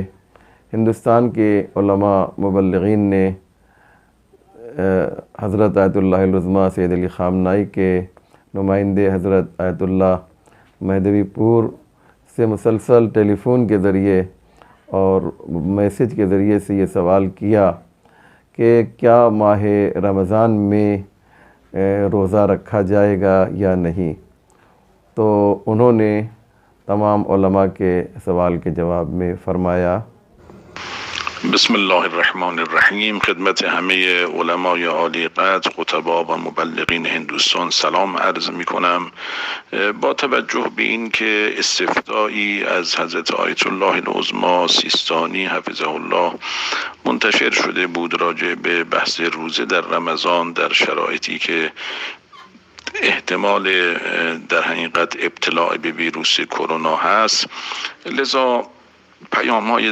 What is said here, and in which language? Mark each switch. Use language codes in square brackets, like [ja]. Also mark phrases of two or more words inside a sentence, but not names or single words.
[ur] ہندوستان کے علماء مبلغین نے حضرت آیت اللہ العظمیٰ سید علی خامنائی کے نمائندے حضرت آیت اللہ مہدوی پور سے مسلسل ٹیلی فون کے ذریعے اور میسیج کے ذریعے سے یہ سوال کیا کہ کیا ماہ رمضان میں روزہ رکھا جائے گا یا نہیں۔ تو انہوں نے تمام علماء کے سوال کے جواب میں فرمایا، [ar] بسم اللہ الرحمن الرحیم۔ [fa] خدمت همه علمای عالی قدر، خطبا و مبلغین هندوستان سلام عرض می کنم. با توجه به این که استفتایی از حضرت آیت الله العظمی سیستانی حفظه الله منتشر شده بود راجع به بحث روزه در رمضان در شرایطی که احتمال در حقیقت ابتلاع به ویروس کرونا هست، لذا پیام های